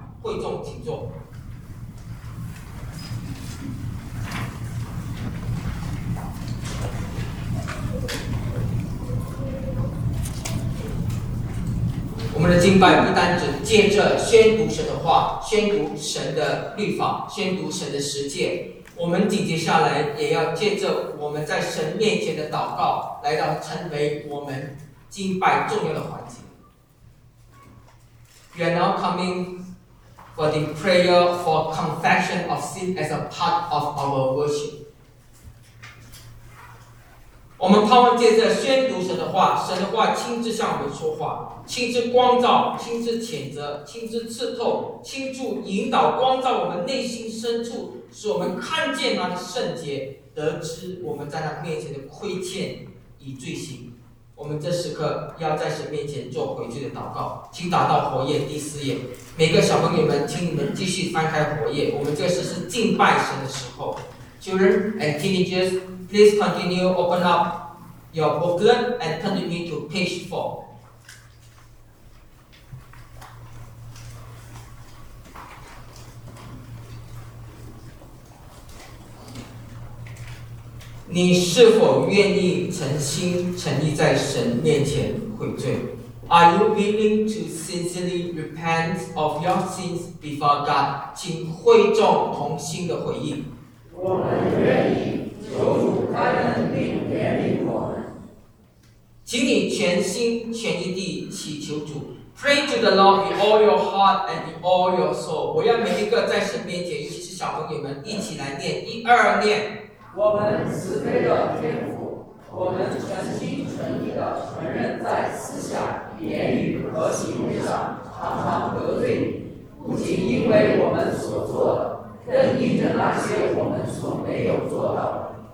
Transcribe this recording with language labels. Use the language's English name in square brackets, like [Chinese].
[Chinese] 会众听众，我们的敬拜不单只借着宣读神的话，宣读神的律法，宣读神的实践，我们紧接下来也要借着我们在神面前的祷告来到成为我们敬拜重要的环节。 [English] We are now coming for the prayer for confession of sin as a part of our worship. [Chinese] 我们盼望借着宣读神的话，神的话亲自向我们说话，亲自光照，亲自谴责，亲自刺透，亲自引导光照我们内心深处，使我们看见那个圣洁，得知我们在他面前的亏欠与罪行。我们这时刻要在神面前做悔罪的祷告，请打到活页第四页。每个小朋友们，请你们继续翻开活页，我们这时是敬拜神的时候。 [English] Children and teenagers, please continue open up your booklet and turn to me to page 4. [Chinese] 你是否愿意诚心诚意在神面前悔罪？ [English] Are you willing to sincerely repent of your sins before God? [Chinese] 请会众同心的回应。我们愿意，求主开恩并怜悯我们。请你全心全意地祈求主。 [English] Pray to the Lord with all your heart and with all your soul. [Chinese] 我要每一个在神面前，尤其是小朋友们，一起来念，一二念。我们慈悲的天父，我们诚心诚意地承认在思想、言语和行为上常常得罪你，不仅因为我们所做的，更因着那些我们所没有做到。